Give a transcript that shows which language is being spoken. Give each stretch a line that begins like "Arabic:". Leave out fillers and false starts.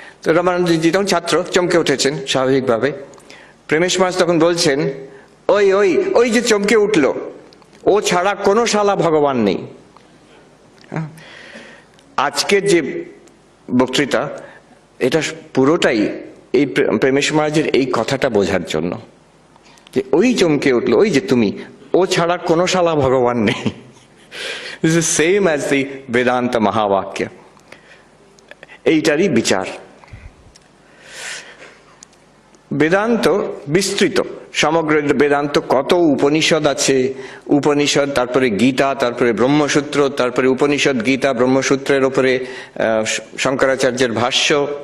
Bangla: তো রমানন্দজি তখন ছাত্র, চমকে উঠেছেন স্বাভাবিকভাবে। প্রেমেশ মহারাজ তখন বলছেন, ওই ওই ওই যে চমকে উঠলো, ও ছাড়া কোনো শালা ভগবান নেই। আজকের যে বক্তৃতা, এটা পুরোটাই এই প্রেমেশ মহারাজের এই কথাটা বোঝার জন্য, যে ওই চমকে উঠলো, ওই যে তুমি, ও ছাড়া কোনো শালা ভগবান নেই।
English: This is the same as the Vedanta Mahavakya.
Bangla: এইটারই বিচার। বেদান্ত বিস্তৃত, সমগ্র বেদান্ত কত উপনিষদ আছে, উপনিষদ, তারপরে গীতা, তারপরে ব্রহ্মসূত্র, তারপরে উপনিষদ, গীতা, ব্রহ্মসূত্রের ওপরে শঙ্করাচার্যের ভাষ্য।